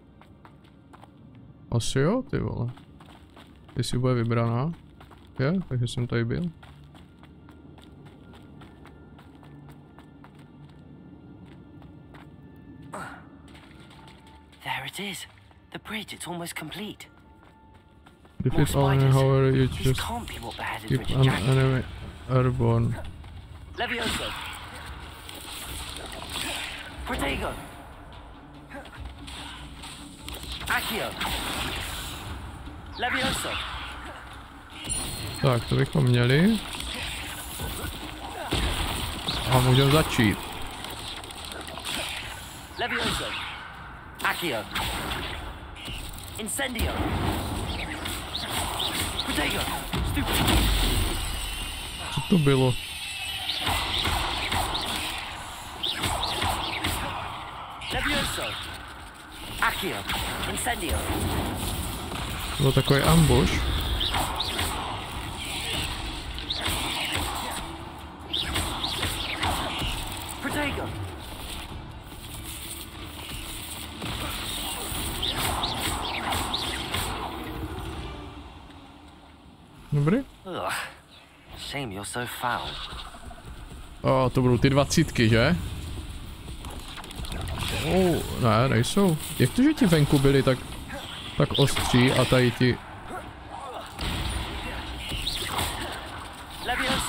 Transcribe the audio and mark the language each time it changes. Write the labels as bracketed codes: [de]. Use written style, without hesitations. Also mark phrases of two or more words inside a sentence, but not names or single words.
[cs] Asi jo, ty vole. Jestli bude vybraná. Je, takže jsem tady byl. [en] There it is. The bridge, it's almost complete. Defeat all enemy, however, you just keep an enemy airborne. [cs] Levioso. Protego. Accio. Levioso. Tak, to bychom měli. A můžeme začít. Levioso. Accio. Incendio. Protego. Co to bylo? Levioso. Accio. Incendio. Bylo takový ambush. Protego. Dobrý. [en] Ugh. Shame you're so foul. [cs] O, to budou ty 20, že? Ne, nejsou. Jak to, že ti venku byli tak ostří a tady ti...